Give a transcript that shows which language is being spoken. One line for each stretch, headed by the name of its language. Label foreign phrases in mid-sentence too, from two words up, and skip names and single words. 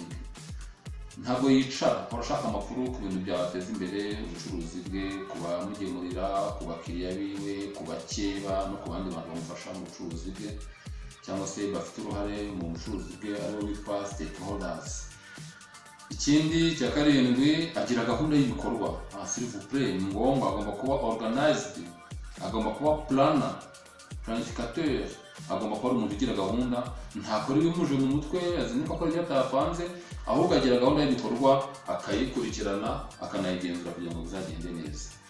Kinyarwanda: Ntabwo yicara, arashaka amakuru ku bintu byateza imbere ubucuruzi bwe, ku bamugemurira, ku bakiriya biwe, ku bakeba no ku bandi bantu bamufasha mu bucuruzi bwe cyangwa se bafite uruhare mu bucuruzi bwe, aribo bitwa stakeholders. Ikindi cya karindwi, agira gahunda y'ibikorwa.
French: S'il vous plaît,
Kinyarwanda: ni ngombwa, agomba kuba organized, agomba kuba planner, planificateur, agomba kuba umuntu ugira gahunda, ntakora ibimuje mu mutwe, azinduka akora ibyo atapanze, ahubwo agira gahunda y'ibikorwa, akayikurikirana, akanayigenzura kugira ngo bizagende neza.